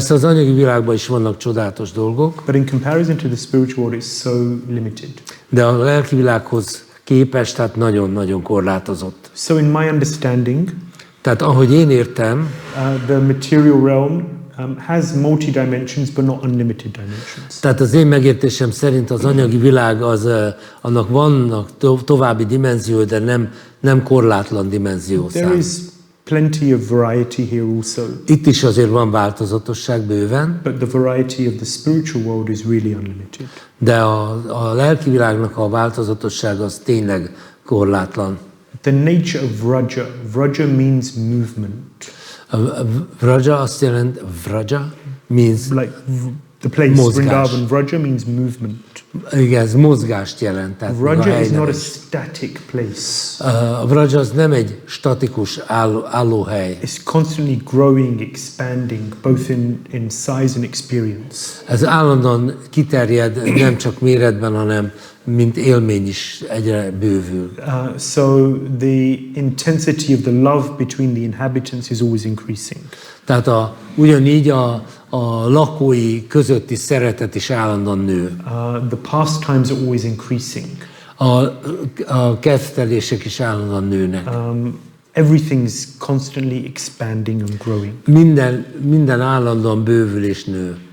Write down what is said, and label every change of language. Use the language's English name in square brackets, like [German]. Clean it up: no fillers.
[Hungarian] Persze az anyagi világban is vannak csodálatos dolgok. [English] But in comparison to the spiritual world, it's so limited. [Hungarian] De a lelki világhoz képest, tehát nagyon-nagyon korlátozott. [English] So in my understanding, [Hungarian] tehát ahogy én értem, [English] the material realm has multi-dimensions, but not unlimited dimensions. [Hungarian] Tehát az én megértésem szerint az anyagi világ annak vannak további dimenziói, de nem korlátlan dimenzió. [English] There is plenty of variety here also. [Hungarian] Itt is azért van változatosság bőven. [English] But the variety of the spiritual world is really unlimited. [Hungarian] De a lelki világnak a változatossága az tényleg korlátlan. [English] The nature of Vraja. Vraja means movement. [Hungarian] Vraja azt jelent, [English] Vraja means like the place, Vrindavan. Vraja means movement. [Hungarian] Igen, ez mozgást jelent. [English] Vraja is not a static place. [Hungarian] A Vraja az nem egy statikus állóhely. [English] It's constantly growing, expanding, both in size and experience. [Hungarian] Ez állandóan kiterjed, nem csak méretben, hanem mint élmény is egyre bővül. [English] So the intensity of the love between the inhabitants is always increasing. [Hungarian] Tehát ugyanígy a lakói közötti szeretet is állandóan nő. [English] The pastimes are always increasing. [Hungarian] A kedvtelések is állandóan nőnek. [English] Everything's constantly expanding and growing. [Hungarian] Minden állandóan bővül és nő.